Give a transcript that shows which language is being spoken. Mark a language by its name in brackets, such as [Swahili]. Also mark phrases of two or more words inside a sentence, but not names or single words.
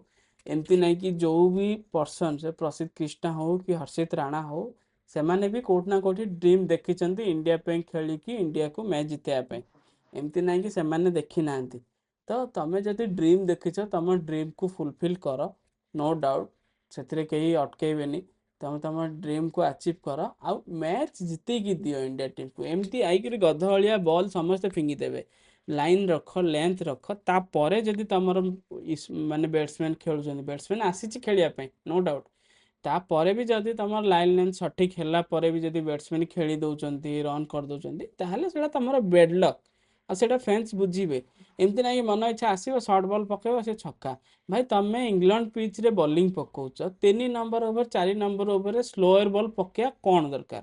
[Odia] ଏମିତି ନାଇଁ କି ଯୋଉ ବି ପର୍ସନ, ସେ ପ୍ରସିଦ୍ଧ କ୍ରିଷ୍ଣା ହଉ କି ହର୍ଷିତ ରାଣା ହଉ, ସେମାନେ ବି କୋଉଠି ନା କୋଉଠି ଡ୍ରିମ୍ ଦେଖିଛନ୍ତି ଇଣ୍ଡିଆ ପାଇଁ ଖେଳିକି ଇଣ୍ଡିଆକୁ ମ୍ୟାଚ ଜିତେଇବା ପାଇଁ। ଏମିତି ନାହିଁ କି ସେମାନେ ଦେଖି ନାହାନ୍ତି। ତ ତମେ ଯଦି ଡ୍ରିମ୍ ଦେଖିଛ ତମ ଡ୍ରିମ୍କୁ ଫୁଲଫିଲ୍ କର, [English] no doubt, [Odia] ସେଥିରେ କେହି ଅଟକେଇବେନି। ତମେ ତମ ଡ୍ରିମ୍କୁ ଆଚିଭ୍ କର, ଆଉ ମ୍ୟାଚ୍ ଜିତେଇକି ଦିଅ ଇଣ୍ଡିଆ ଟିମ୍କୁ। ଏମିତି ଆଇକିରି ଗଧ ଭଳିଆ ବଲ୍ ସମସ୍ତେ ଫିଙ୍ଗିଦେବେ। ଲାଇନ୍ ରଖ, ଲେନ୍ଥ ରଖ, ତାପରେ ଯଦି ତମର ମାନେ ବ୍ୟାଟ୍ସମ୍ୟାନ୍ ଖେଳୁଛନ୍ତି, ବ୍ୟାଟ୍ସମ୍ୟାନ୍ ଆସିଛି ଖେଳିବା ପାଇଁ [English] no doubt, [Odia] ତାପରେ ବି ଯଦି ତମର [English] line length [Odia] ସଠିକ୍ ହେଲା ପରେ ବି ଯଦି ବ୍ୟାଟ୍ସମ୍ୟାନ୍ ଖେଳି ଦେଉଛନ୍ତି, ରନ୍ କରିଦେଉଛନ୍ତି, ତାହେଲେ ସେଇଟା ତମର [English] bad luck, [Odia] ଆଉ ସେଇଟା ଫ୍ୟାନ୍ସ ବୁଝିବେ। ଏମିତି ନାହିଁ ମନ ଇଚ୍ଛା ଆସିବ [English] short ball [Odia] ପକେଇବ ସେ ଛକା। ଭାଇ ତମେ ଇଂଲଣ୍ଡ ପିଚ୍ରେ ବୋଲିଂ ପକଉଛ, 3 [English] number over [Odia] 4 ନମ୍ବର ଓଭରରେ [English] slower ball [Odia] ପକେଇବା କ'ଣ ଦରକାର?